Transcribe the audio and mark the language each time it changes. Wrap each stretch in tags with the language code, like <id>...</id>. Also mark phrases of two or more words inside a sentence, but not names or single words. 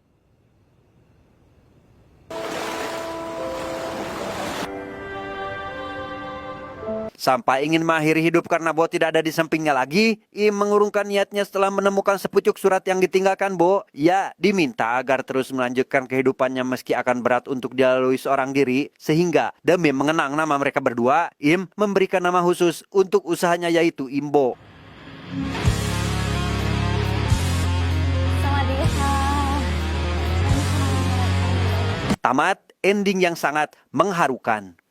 <id>Sampai ingin mengakhiri hidup karena Bo tidak ada di sampingnya lagi, Im mengurungkan niatnya setelah menemukan sepucuk surat yang ditinggalkan Bo. Ia diminta agar terus melanjutkan kehidupannya meski akan berat untuk dilalui seorang diri. Sehingga demi mengenang nama mereka berdua, Im memberikan nama khusus untuk usahanya yaitu Imbo.</id> <th>สวัสดีค่ะ</th> <id>Tamat ending yang sangat mengharukan.</id>